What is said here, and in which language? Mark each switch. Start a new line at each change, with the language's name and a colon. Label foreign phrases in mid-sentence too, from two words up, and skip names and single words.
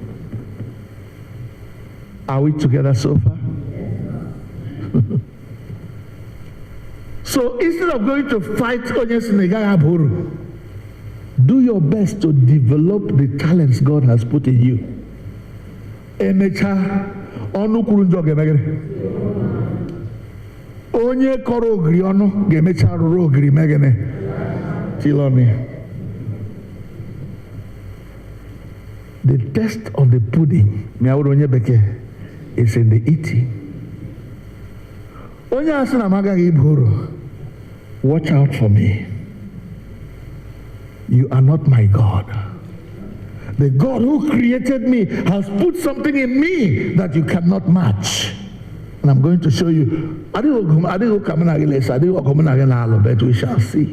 English: Are we together so far? So instead of going to fight do your best to develop the talents God has put in you.
Igbo: Onye kọrọ ogiri ọnụ ga-emecha rụrụ ogiri megene tiloni.
English: The test of the pudding is in the eating.
Igbo: Onye asị na magaghị iburu,
English: watch out for me. You are not my God. The God who created me has put something in me that you cannot match. And I'm going to show you. But we shall see.